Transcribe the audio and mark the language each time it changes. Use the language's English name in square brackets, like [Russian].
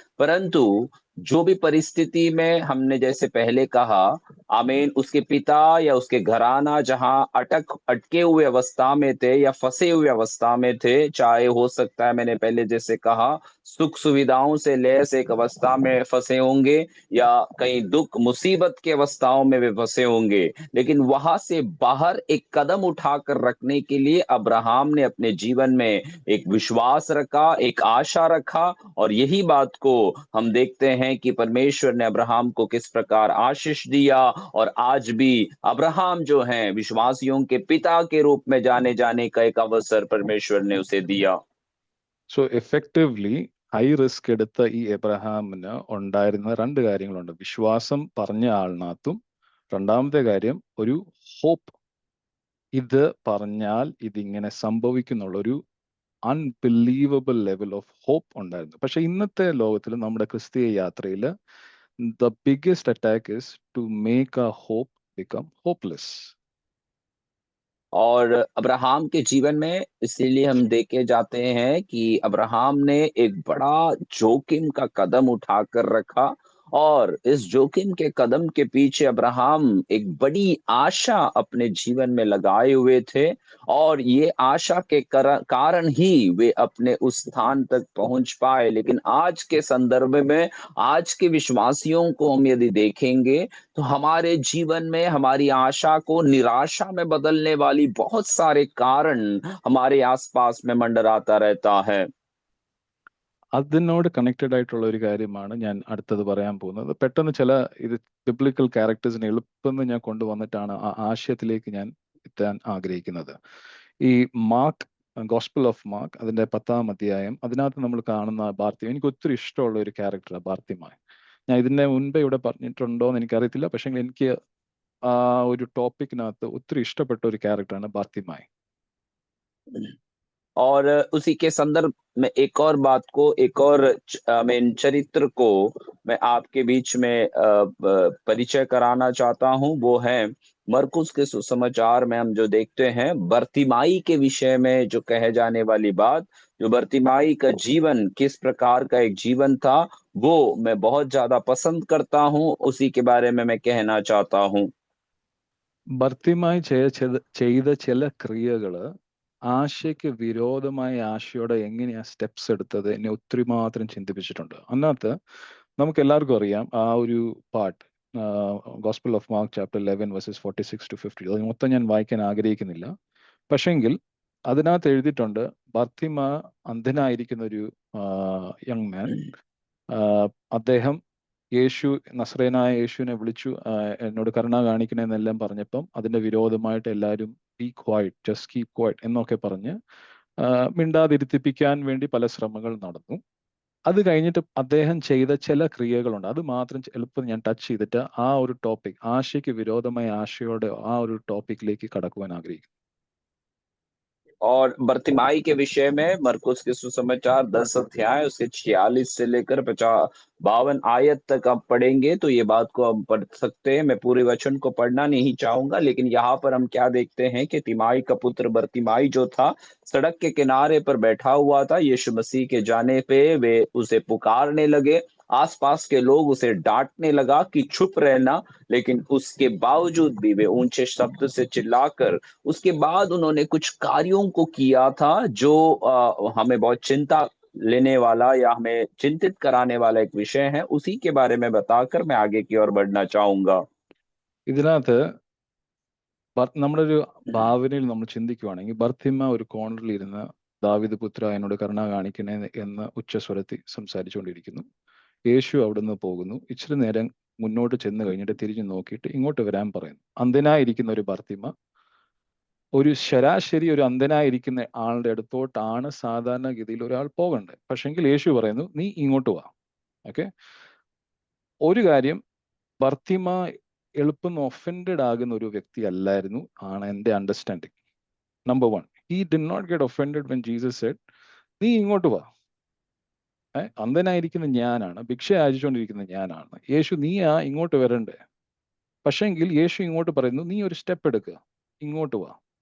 [Hindi] परंतु जो भी परिस्थिति में हमने जैसे पहले कहा, आमीन, उसके पिता या उसके घराना जहाँ अटके हुए अवस्था में थे या फंसे हुए अवस्था में थे, चाहे हो सकता है मैंने पहले जैसे कहा सुख सुविधाओं से लैस एक अवस्था में फंसे होंगे, या कहीं दुख मुसीबत की अवस्थाओं में वे फंसे होंगे, लेकिन वहां से बाहर एक कदम उठाकर रखने के लिए अब्राहम ने अपने जीवन में एक विश्वास रखा, एक आशा रखा। और यही बात को हम देखते हैं कि परमेश्वर ने अब्राहम को किस प्रकार आशीष दिया, और आज भी अब्राहम जो हैं विश्वासियों के पिता के रूप में जाने जाने का एक अवसर परमेश्वर ने उसे दिया। [English] so effectively high risk [Malayalam] എടുത്ത ഈ എബ്രഹാമിന് ഉണ്ടായിരുന്ന രണ്ട് കാര്യങ്ങളുണ്ട്. വിശ്വാസം പറഞ്ഞ ആളിനകത്തും രണ്ടാമത്തെ കാര്യം ഒരു ഹോപ്പ്. ഇത് പറഞ്ഞാൽ ഇതിങ്ങനെ സംഭവിക്കുന്നുള്ളൊരു [English] unbelievable level of hope [Malayalam] ഉണ്ടായിരുന്നു. പക്ഷെ ഇന്നത്തെ ലോകത്തിൽ നമ്മുടെ ക്രിസ്തീയ യാത്രയിൽ [English] The biggest attack is to make a hope become hopeless. [Hindi] और अब्राहम के जीवन में इसीलिए हम देखे जाते हैं कि अब्राहम ने एक बड़ा जोखिम का कदम उठाकर रखा, और इस जोखिम के कदम के पीछे अब्राहम एक बड़ी आशा अपने जीवन में लगाए हुए थे, और ये आशा के कारण ही वे अपने उस स्थान तक पहुंच पाए। लेकिन आज के संदर्भ में आज के विश्वासियों को हम यदि देखेंगे, तो हमारे जीवन में हमारी आशा को निराशा में बदलने वाली बहुत सारे कारण हमारे आसपास में मंडराता रहता है। [Malayalam] അതിനോട് കണക്റ്റഡ് ആയിട്ടുള്ള ഒരു കാര്യമാണ് ഞാൻ അടുത്തത് പറയാൻ പോകുന്നത്. പെട്ടെന്ന് ചില ഇത് ബിബ്ലിക്കൽ ക്യാരക്ടേഴ്സിനെ എളുപ്പം ഞാൻ കൊണ്ടുവന്നിട്ടാണ് ആ ആശയത്തിലേക്ക് ഞാൻ എത്താൻ ആഗ്രഹിക്കുന്നത്. ഈ മാർക്ക്, [English] Gospel of Mark, [Malayalam] അതിന്റെ 10-ാം അധ്യായം, അതിനകത്ത് നമ്മൾ കാണുന്ന ബാർത്തിമ എനിക്ക് ഒത്തിരി ഇഷ്ടമുള്ള ഒരു ക്യാരക്ടറാണ് ബാർത്തിമായ. ഞാൻ ഇതിന്റെ മുൻപേ ഇവിടെ പറഞ്ഞിട്ടുണ്ടോ എന്ന് എനിക്കറിയത്തില്ല, പക്ഷെ എനിക്ക് ആ ഒരു ടോപ്പിക്കിനകത്ത് ഒത്തിരി ഇഷ്ടപ്പെട്ട ഒരു ക്യാരക്ടറാണ് ബാർത്തിമായ. [Hindi] और उसी के संदर्भ में एक और बात को, एक और मेन चरित्र को मैं आपके बीच में परिचय कराना चाहता हूँ। वो है मरकुस के सुसमाचार में हम जो देखते हैं बर्तिमाई के विषय में जो कहे जाने वाली बात, जो बर्तिमाई का जीवन किस प्रकार का एक जीवन था, वो मैं बहुत ज्यादा पसंद करता हूँ। उसी के बारे में मैं कहना चाहता हूँ। [Malayalam] ഭർത്തിമായി ചെയ്ത ചില ക്രിയകള് ആശയ്ക്ക് വിരോധമായ ആശയോടെ എങ്ങനെയാ സ്റ്റെപ്സ് എടുത്തത് എന്നെ ഒത്തിരി മാത്രം ചിന്തിപ്പിച്ചിട്ടുണ്ട്. അതിനകത്ത് നമുക്ക് എല്ലാവർക്കും അറിയാം ആ ഒരു part, [English] Gospel of Mark [Malayalam] chapter 11 versus 46 to 50. അത് മൊത്തം ഞാൻ വായിക്കാൻ ആഗ്രഹിക്കുന്നില്ല. പക്ഷെങ്കിൽ അതിനകത്ത് എഴുതിയിട്ടുണ്ട്, ഭർത്തിമ അന്ധനായിരിക്കുന്ന ഒരു [English] young man, [Malayalam] അദ്ദേഹം യേശു, നസ്രയനായ യേശുവിനെ വിളിച്ചു, എന്നോട് കരുണ കാണിക്കണമെന്നെല്ലാം പറഞ്ഞപ്പം അതിന്റെ വിരോധമായിട്ട് എല്ലാവരും [English] be quiet, just keep quiet [Malayalam] എന്നൊക്കെ പറഞ്ഞ് മിണ്ടാതിരുത്തിപ്പിക്കാൻ വേണ്ടി പല ശ്രമങ്ങൾ നടന്നു. അത് കഴിഞ്ഞിട്ട് അദ്ദേഹം ചെയ്ത ചില ക്രിയകളുണ്ട്, അത് മാത്രം എളുപ്പം ഞാൻ ടച്ച് ചെയ്തിട്ട് ആ ഒരു ടോപ്പിക്, ആശയ്ക്ക് വിരോധമായ ആശയോടെ ആ ഒരു ടോപ്പിക്കിലേക്ക് കടക്കുവാൻ ആഗ്രഹിക്കുന്നു. [Hindi] और बर्तिमाई के विषय में मरकुस के सुसमाचार 10 अध्याय उसके 46 से लेकर 52 आयत तक आप पढ़ेंगे तो ये बात को हम पढ़ सकते हैं। मैं पूरे वचन को पढ़ना नहीं चाहूंगा, लेकिन यहाँ पर हम क्या देखते हैं कि तिमाई का पुत्र बर्तिमाई जो था सड़क के किनारे पर बैठा हुआ था। यीशु मसीह के जाने पे वे उसे पुकारने लगे, आसपास के लोग उसे डांटने लगा कि चुप रहना, लेकिन उसके बावजूद भी वे ऊंचे शब्द से चिल्लाकर उसके बाद उन्होंने कुछ कार्यों को किया था जो हमें बहुत चिंता लेने वाला या हमें चिंतित कराने वाला एक विषय है। उसी के बारे में बताकर मैं आगे की ओर बढ़ना चाहूंगा। [Malayalam] ഇതിനകത്ത് നമ്മുടെ ഒരു ഭാവനയിൽ നമ്മൾ ചിന്തിക്കുവാണെങ്കിൽ, ബർത്തിമ ഒരു കോർണറിൽ ഇരുന്ന് ദാവീദ് പുത്ര എന്നോട് കരുണ കാണിക്കണേ എന്ന് ഉച്ചസ്വരത്തിൽ സംസാരിച്ചുകൊണ്ടിരിക്കുന്നു. യേശു അവിടുന്ന് പോകുന്നു. ഇച്ചിരി നേരം മുന്നോട്ട് ചെന്ന് കഴിഞ്ഞിട്ട് തിരിഞ്ഞു നോക്കിയിട്ട് ഇങ്ങോട്ട് വരാൻ പറയുന്നു. അന്ധനായിരിക്കുന്ന ഒരു ബർത്തിമ, ഒരു ശരാശരി ഒരു അന്ധനായിരിക്കുന്ന ആളുടെ അടുത്തോട്ടാണ് സാധാരണഗതിയിൽ ഒരാൾ പോകേണ്ടത്. പക്ഷെങ്കിൽ യേശു പറയുന്നു, നീ ഇങ്ങോട്ട് വാ. ഓക്കെ, ഒരു കാര്യം, ബർത്തിമ എളുപ്പം ഒഫൻഡഡ് ആകുന്ന ഒരു വ്യക്തി അല്ലായിരുന്നു ആണ് എൻ്റെ understanding. Number 1, [English] he did not get offended when Jesus said, [Malayalam] നീ ഇങ്ങോട്ട് വാ. അന്ധനായിരിക്കുന്ന ഞാനാണ്, ഭിക്ഷ യാചിച്ചുകൊണ്ടിരിക്കുന്ന ഞാനാണ്, യേശു നീയാ ഇങ്ങോട്ട് വരണ്ടേ. പക്ഷെങ്കിൽ യേശു ഇങ്ങോട്ട് പറയുന്നു, നീ ഒരു സ്റ്റെപ്പ് എടുക്കുക, ഇങ്ങോട്ട് വാ.